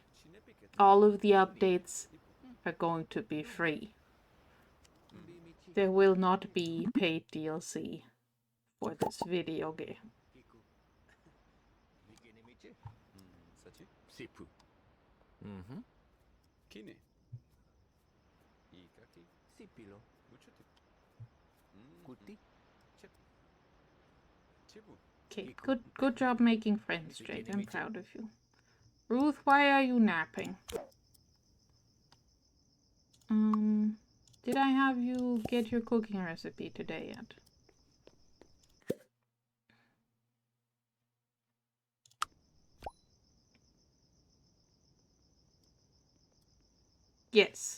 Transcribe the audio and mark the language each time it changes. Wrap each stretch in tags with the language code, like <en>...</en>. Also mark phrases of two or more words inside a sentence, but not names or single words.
<en>All of the updates are going to be free. There will not be paid DLC for this video game. Sipu. Kine. Ikaki. Sipilo. Uchute. Kuti. Chibu. Okay, good job making friends, Jake. I'm proud of you. Ruth, why are you napping? Did I have you get your cooking recipe today yet? Yes.</en>